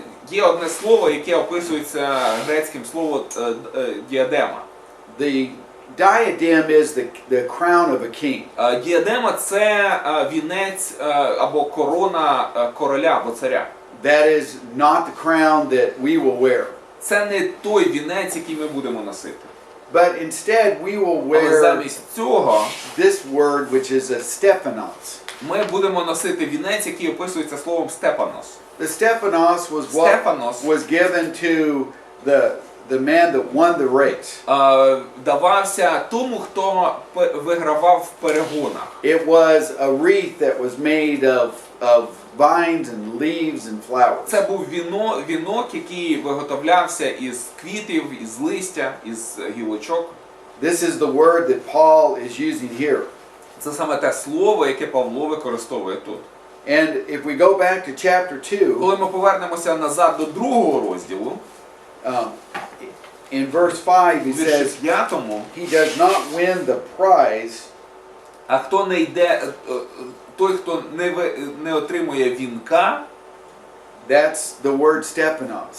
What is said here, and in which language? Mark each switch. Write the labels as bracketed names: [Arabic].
[Ukrainian] Є одне слово, яке описується грецьким словом діадема. [English] The diadem is the crown of a king. [Ukrainian] Діадема – це вінець або корона короля або царя. [English] That is not the crown that we will wear. [Ukrainian] Це не той вінець, який ми будемо носити. [English] But instead we will [Ukrainian] Але [English] wear [Ukrainian] замість цього [English] this word which is a Stephanos. [Ukrainian] ми будемо носити вінець, який описується словом степанос. [English] The Stephanos was what Stephanos was given to the man that won the race. [Ukrainian] Давався тому, хто вигравав в перегонах. [English] It was a wreath that was made of vines and leaves and flowers. [Ukrainian] Це був вінок, який виготовлявся із квітів, із листя, із гілочок. [English] This is the word that Paul is using here. [Ukrainian] Це саме те слово, яке Павло використовує тут. [English] And if we go back to chapter 2, [Ukrainian] Коли ми повернемося назад до другого розділу, [English] in verse 5 he [Ukrainian] у вірші [English] says, [Ukrainian] 5, [English] he does not win the prize, [Ukrainian] а хто не йде, той, хто не отримує вінка, [English] that's the word Stephanos.